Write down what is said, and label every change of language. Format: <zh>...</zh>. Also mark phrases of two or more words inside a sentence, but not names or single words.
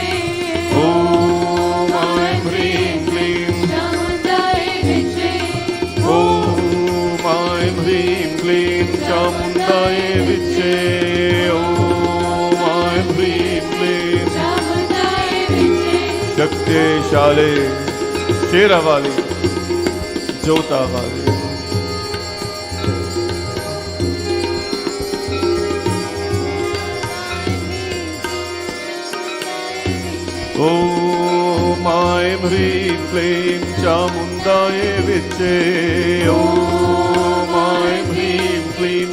<sa>ॐ ऐं ह्रीं क्लीं. चामुण्डायै विच्चे. ॐ ऐं ह्रीं क्लीं चामुण्डायै विच्चे. ॐ ऐं ह्रीं क्लीं. चामुण्डायै विच्चे.</sa> <hi>शक्तिशाली शेरा वाली जोता वाली</hi> <sa>ॐ ऐं ह्रीं क्लीं चामुण्डायै विच्चे. ॐ ऐं ह्रीं क्लीं.</sa>